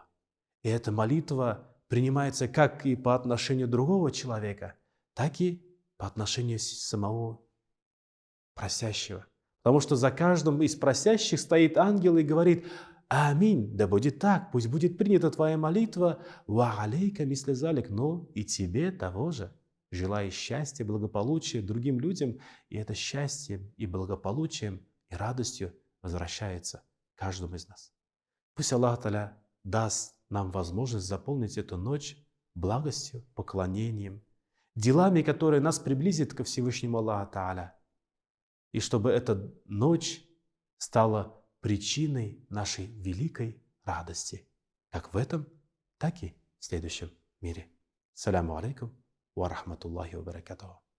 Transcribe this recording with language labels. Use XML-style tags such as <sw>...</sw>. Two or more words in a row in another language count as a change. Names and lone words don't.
<ru>И эта молитва принимается как и по отношению другого человека, так и по отношению самого просящего. Потому что за каждым из просящих стоит ангел и говорит: аминь, да будет так, пусть будет принята твоя молитва,</ru> <ar>وعليك مثل ذلك,</ar> <ru>но и тебе того же. Желаю счастья, благополучия другим людям, и это счастьем и благополучием и радостью возвращается каждому из нас. Пусть Аллах Та'аля даст нам возможность заполнить эту ночь благостью, поклонением, делами, которые нас приблизят ко Всевышнему Аллаху Та'аля. И чтобы эта ночь стала причиной нашей великой радости, как в этом, так и в следующем мире.</ru> <ar>السلام عليكم ورحمة الله وبركاته.</ar>